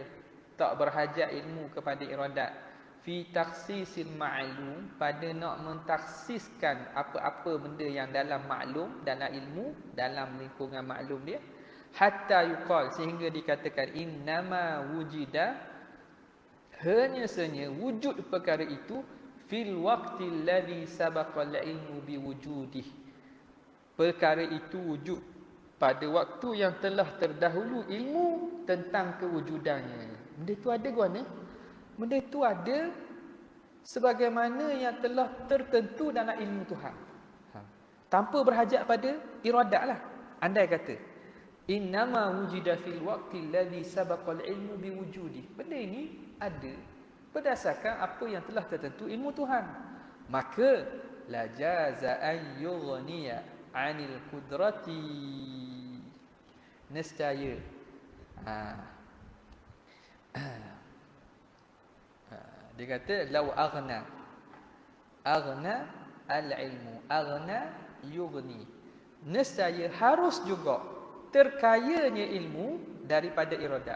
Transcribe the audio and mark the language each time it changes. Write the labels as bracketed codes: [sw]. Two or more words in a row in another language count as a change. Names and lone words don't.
[ms] Tak berhajat ilmu kepada iradat. [ar] في تخصيص المعلوم, [ms] pada nak mentaksiskan apa-apa benda yang dalam maklum, dalam ilmu, dalam lingkungan maklum dia. [ar] حتى يقال, [ms] sehingga dikatakan [ar] إنما وجد, [ms] hanya sahaja wujud perkara itu [ar] في الوقت الذي سبق العلم بوجوده. [ms] Perkara itu wujud pada waktu yang telah terdahulu ilmu tentang kewujudannya. Benda itu ada guana. Benda itu ada sebagaimana yang telah tertentu dalam ilmu Tuhan. Tanpa berhajat pada iradat lah. Andai kata [ar] إنما وجد في الوقت الذي سبق العلم بوجوده. [ms] Benda ini ada berdasarkan apa yang telah tertentu ilmu Tuhan. [ar] Maka لا جاز أن يغني عن القدرة. [ms] Nescaya dia kata [ar] لو أغنى العلم أغنى يغني. [ms] Nescaya harus juga terkayanya ilmu daripada iradat.